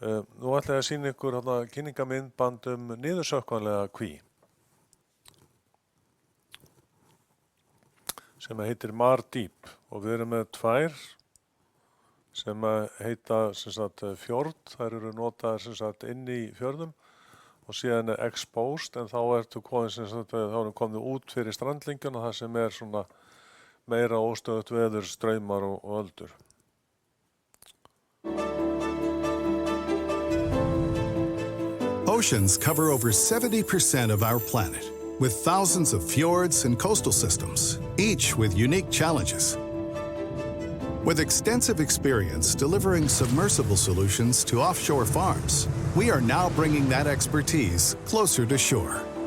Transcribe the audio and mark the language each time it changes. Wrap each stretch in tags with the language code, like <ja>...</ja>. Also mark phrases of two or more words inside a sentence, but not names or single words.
<is>Nú ætla ég að sýna ykkur kynningamyndband niðursökkvanlega kví sem heitir Mar Deep og við erum með tvær sem heita fjord, þær eru notaðar inn í fjörðum og síðan exposed en þá ertu komin þá erum komin út fyrir strandlingjuna þar sem svona meira óstöðugt veður, straumar og öldur.</is> <en>Oceans cover over 70% of our planet, with thousands of fjords and coastal systems, each with unique challenges. With extensive experience delivering submersible solutions to offshore farms, we are now bringing that expertise closer to shore.</en>